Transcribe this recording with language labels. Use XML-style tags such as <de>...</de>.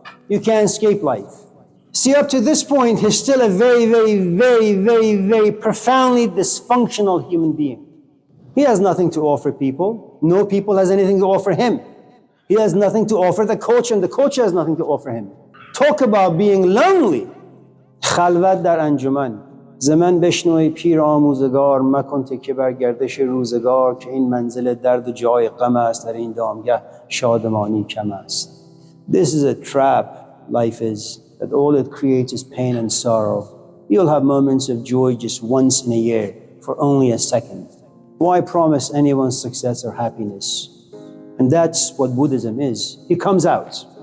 <en>You can't escape life. See, up to this point, he's still a very, very, very, very, very profoundly dysfunctional human being. He has nothing to offer people. No people has anything to offer him. He has nothing to offer the culture, and the culture has nothing to offer him. Talk about being lonely.</en> <fa>خلوت در انجمن. زمن بشنوی پیر آموزگار مکن تکیه بر گردش روزگار که این منزل درد و جای غم است در این دامگه شادمانی کم است.</fa> <en>This is a trap, life is, that all it creates is pain and sorrow. You'll have moments of joy just once in a year for only a second. Why promise anyone success or happiness? And that's what Buddhism is. He comes out.</en>